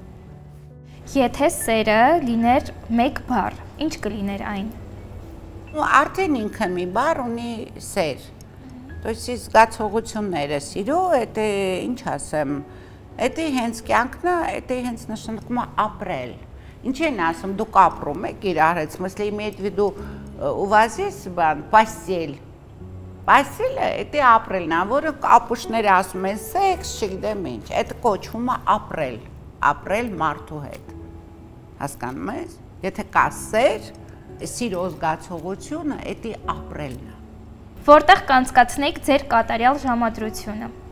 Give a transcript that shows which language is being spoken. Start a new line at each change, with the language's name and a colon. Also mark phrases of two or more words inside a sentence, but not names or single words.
Armenian: Եթե սերը լիներ մեկ բառ, ինչ կլիներ այն։ Արդեն ինքը մի բառ ունի սեր։
Russian: То есть
Armenian: զգացողությունները սիրո, դա ինչ ասեմ, դա հենց կյանքն է, դա հենց նշանակում է ապրել։ Ինչ են ասում, դուք ապրում եք իրար հետ,
Russian: в смысле имеет в виду у вас есть постель
Armenian: Պայսիլը, դա ապրելն է, որը ապուշները ասում են սեքս, չգիտեմ ինչ, դա կոչվում է ապրել մարդու հետ, հասկանում ես, եթե կա սեր, սիրո զգացողությունը, դա ապրելն է։ Որտեղ կանցկացնեիք ձեր կատարյալ ժամադրությունը։